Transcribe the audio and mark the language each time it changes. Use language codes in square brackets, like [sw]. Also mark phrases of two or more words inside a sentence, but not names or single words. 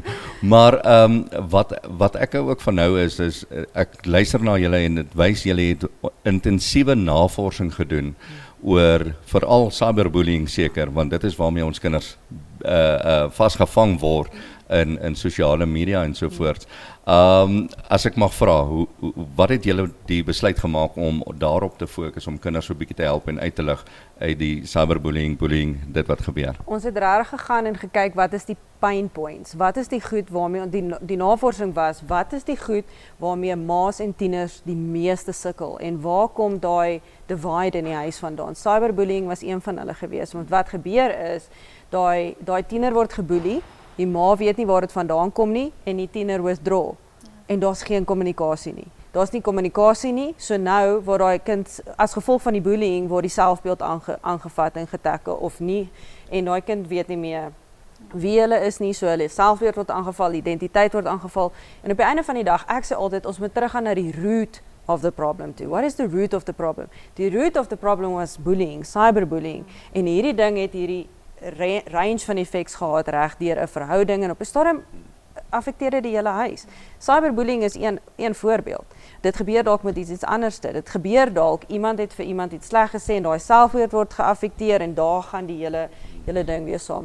[af] Maar wat ek hou ook van nou is ek luister na julle en dit wys julle het intensiewe navorsing gedoen oor veral cyberbullying seker, want dit is waarmee ons kinders vasgevang word in sosiale media en so voort. As ek mag vra, wat het julle die besluit gemaak om daarop te fokus, om kinders so 'n bietjie te help en uit te lig uit die cyberbullying, bullying, dit wat gebeur? Ons het regtig gegaan en gekyk wat is die [en] pain points, [af] wat is die goed waarmee die navorsing was, wat is die goed waarmee ma's en tieners die meeste sukkel en waar kom daai divide in die huis vandaan? Cyberbullying was een van hulle gewees, want wat gebeur is, daai tiener word geboelie, die ma weet nie waar dit vandaan kom nie en die tiener withdraw. En daar's geen kommunikasie nie. Daar's nie kommunikasie nie, so nou word daai kind as gevolg van die bullying word die selfbeeld aangevat en getackle of nie en daai kind weet nie meer wie hulle is nie, so hulle selfbeeld word aangeval, identiteit word aangeval en op die einde van die dag, ek sê altyd ons moet teruggaan na die [en] root of the problem too. What is the root of the problem? [af] Die [en] root of the problem [af] was bullying, cyberbullying en hierdie ding het hierdie range van effects gehad reg deur 'n verhouding en op 'n stadium affekteer dit die hele huis. Cyberbullying is een voorbeeld. Dit gebeur dalk met iets anderste. Dit gebeur dalk iemand het vir iemand iets sleg gesê en daai selfbeeld word geaffekteer en daar gaan die hele ding weer saam.